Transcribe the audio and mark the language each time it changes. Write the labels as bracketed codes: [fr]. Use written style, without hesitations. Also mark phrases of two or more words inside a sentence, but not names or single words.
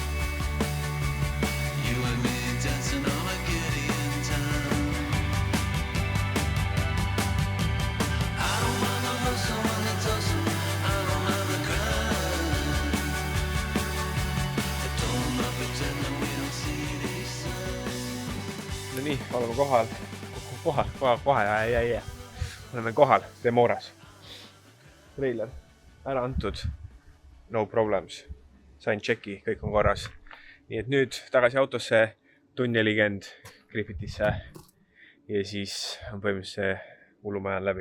[en] You and me dancing on a Gideon time. I don't mind the hustle and the tussle, I don't mind the grind. I don't mind pretending we don't see these signs. [et] No nii, oleme oleme kohal, Demoras. Treiler ära antud, [en] no problems. [et] Sain tšeki, kõik on korras. Nii et nüüd tagasi autosse, tunneligend Griffithisse ja siis on põhimõtteliselt see hullumaja läbi.